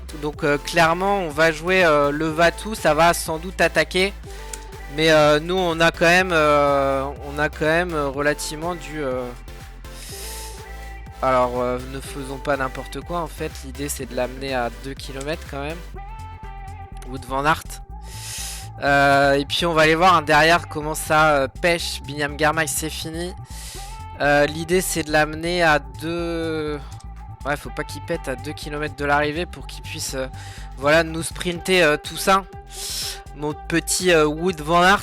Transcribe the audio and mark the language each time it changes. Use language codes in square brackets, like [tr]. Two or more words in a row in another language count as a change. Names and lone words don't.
[fr] Donc clairement on va jouer le va-tout. Ça va sans doute attaquer. Mais nous on a quand même relativement du... Alors ne faisons pas n'importe quoi en fait. L'idée c'est de l'amener à 2 km quand même. Wout van Aert. Et puis on va aller voir derrière comment ça pêche. Binyam Girmay c'est fini. L'idée c'est de l'amener à 2... Ouais, faut pas qu'il pète à 2 km de l'arrivée pour qu'il puisse voilà, nous sprinter tout ça. Mon petit Wout van Aert.